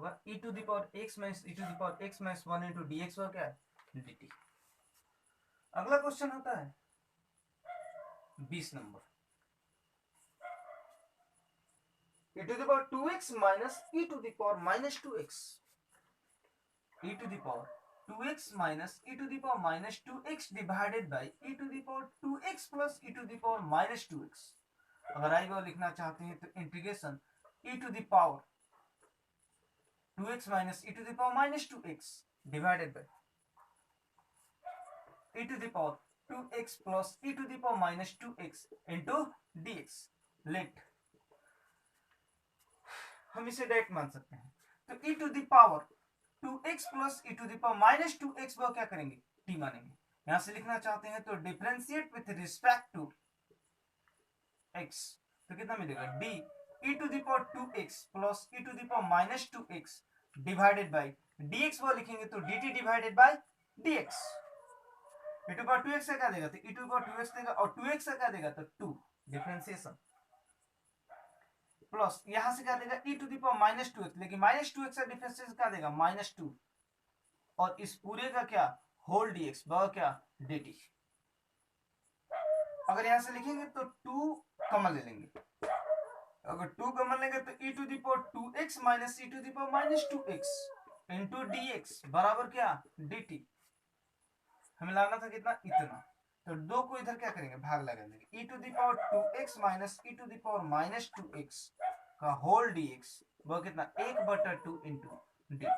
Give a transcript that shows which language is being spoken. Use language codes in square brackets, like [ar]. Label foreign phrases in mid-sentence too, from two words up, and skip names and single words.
[hi] होगा [en] e to the power x minus e to the power x minus 1 into dx [hi] और क्या है dt। अगला क्वेश्चन होता है 20 नंबर, [en] e to the power 2x minus e to the power minus 2x, e to the power 2x minus e to the power minus 2x divided by e to the power 2x plus e to the power minus 2x। [hi] अगर आई वो लिखना चाहते हैं तो [en] integration e to the power 2x minus e to the power minus 2x divided by e to the power 2x plus e to the power minus 2x into dx. [hi] लेट हम इसे डायरेक्ट मान सकते हैं, तो [en] e to the power 2x plus e to the power minus 2x [hi] वो क्या करेंगे, t मानेंगे। यहां से लिखना चाहते हैं तो [en] differentiate with respect to x, [hi] तो कितना मिलेगा [en] d e to the power 2x plus e to the power minus 2x divided by dx [hi] वो लिखेंगे तो [en] dt divided by dx. e to the power 2x [hi] का क्या देगा, तो [en] e to the power 2x [hi] देगा, और 2x का क्या देगा तो [en] 2 differentiation plus [hi] यहां से क्या देगा [en] e to the power minus 2x, [hi] लेकिन [en] minus 2x [hi] का डिफरेंशिएशन क्या देगा [en] minus 2, [hi] और इस पूरे का क्या [en] whole dx [hi] वह क्या dt। अगर यहां से लिखेंगे तो 2 कॉमन ले लेंगे, अगर 2 कॉमन लेंगे तो [en] e to the power 2x minus e to the power minus 2x into dx [hi] बराबर क्या dt। हमें लाना था कितना इतना, तो 2 को इधर क्या करेंगे भाग लगा देंगे, [en] e to the power 2x minus e to the power minus 2x [hi] का [en] whole dx [hi] वह कितना 1/2 [en] into dt।